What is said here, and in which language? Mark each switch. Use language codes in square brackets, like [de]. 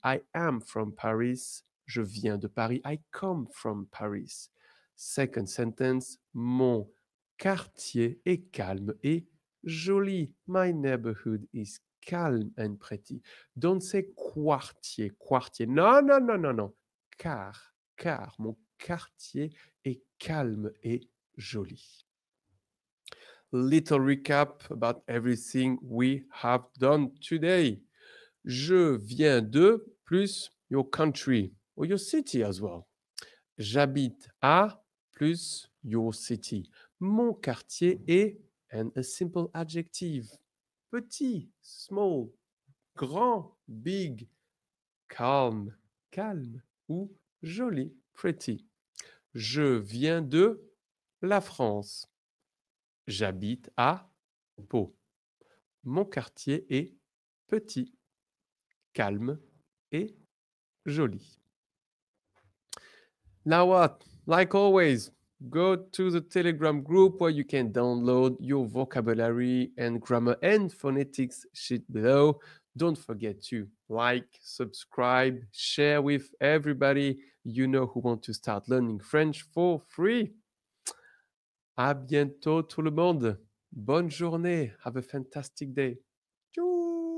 [en] I am from Paris. [fr] Je viens de Paris. [en] I come from Paris. Second sentence, [fr] mon quartier est calme et joli. [en] My neighborhood is calm and pretty. Don't say quartier. No. Car. [fr] Mon quartier est calme et joli. [en] Little recap about everything we have done today. [fr] Je viens de [en] plus your country or your city as well. [fr] J'habite à [en] plus your city. [fr] Mon quartier est [en] And a simple adjective. Petit, small, grand, big, calm, [fr] calme ou joli, [en] pretty. [fr] Je viens de la France. J'habite à Pau. Mon quartier est petit, calme et joli. [en] Now what? Like always, go to the Telegram group where you can download your vocabulary and grammar and phonetics sheet below. Don't forget to like, subscribe, share with everybody you know who want to start learning French for free. [fr] À bientôt tout le monde. Bonne journée. [en] Have a fantastic day. [fr] Tchou